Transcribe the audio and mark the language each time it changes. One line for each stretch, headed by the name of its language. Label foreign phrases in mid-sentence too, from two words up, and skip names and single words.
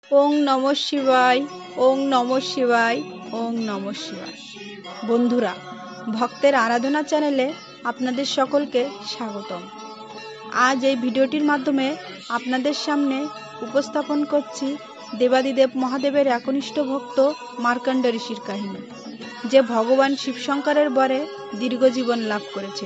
Sanskrit: ওং নমঃ শিবায়, ওং নমঃ শিবায়, ওং নমঃ শিবায়।
Bangla: বন্ধুরা, ভক্তের আরাধনা চ্যানেলে আপনাদের সকলকে স্বাগতম। আজ এই ভিডিওটির মাধ্যমে আপনাদের সামনে উপস্থাপন করছি দেবাদিদেব মহাদেবের একনিষ্ঠ ভক্ত মার্কণ্ড ঋষির কাহিনী, যে ভগবান শিবশঙ্করের বরে দীর্ঘজীবন লাভ করেছিল।